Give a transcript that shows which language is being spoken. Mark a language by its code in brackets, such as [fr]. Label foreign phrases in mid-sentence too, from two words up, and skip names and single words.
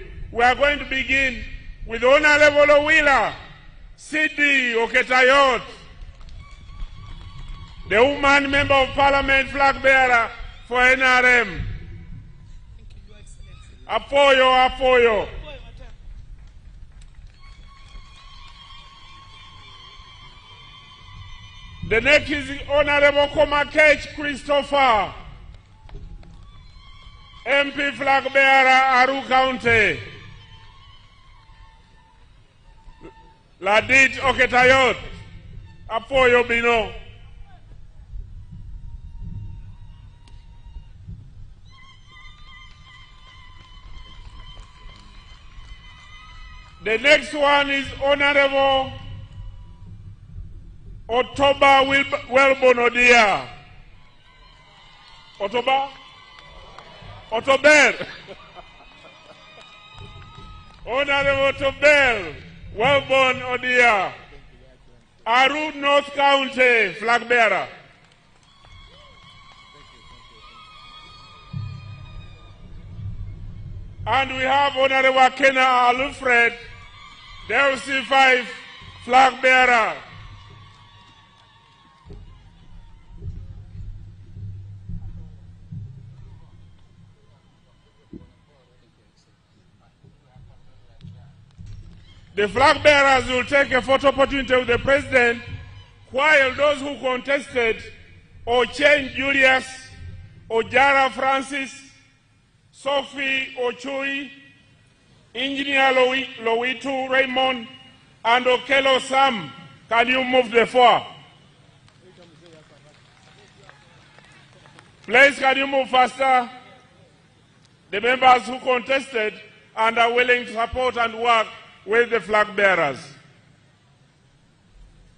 [en] We are going to begin with Honorable Owila, Sidi Oketayot, the woman member of parliament flag bearer for NRM. Apoyo. The next is Honorable Komakech Christopher, MP flag bearer, Aru County. [ach] Ladit Oketayot, Apoyo Bino. [en] The next one is Honorable Otoba Welbon Odia. Otober. Honorable Otober Welbon Odia. Aru North County flag bearer. And we have Honorable Kena Alfred, the LC5 flag bearer. The flag bearers will take a photo opportunity with the President, while those who contested, Ochen Julius, Ojara Francis, Sophie Ochui, Engineer Lowitu Raymond, and Okelo Sam, can you move the floor? Please, can you move faster? The members who contested and are willing to support and work with the flag bearers.